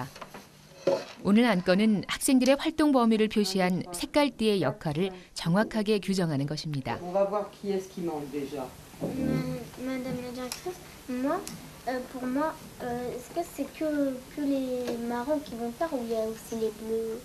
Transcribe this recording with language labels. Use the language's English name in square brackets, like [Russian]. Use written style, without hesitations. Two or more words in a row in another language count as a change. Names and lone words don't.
[Korean] 오늘 안건은 학생들의 활동 범위를 표시한 색깔띠의 역할을 정확하게 규정하는 것입니다. [French] On va voir qui est-ce qui manque déjà. Madame la directrice, moi, pour moi, est-ce que c'est que les marrons qui vont faire ou il y a aussi les bleus?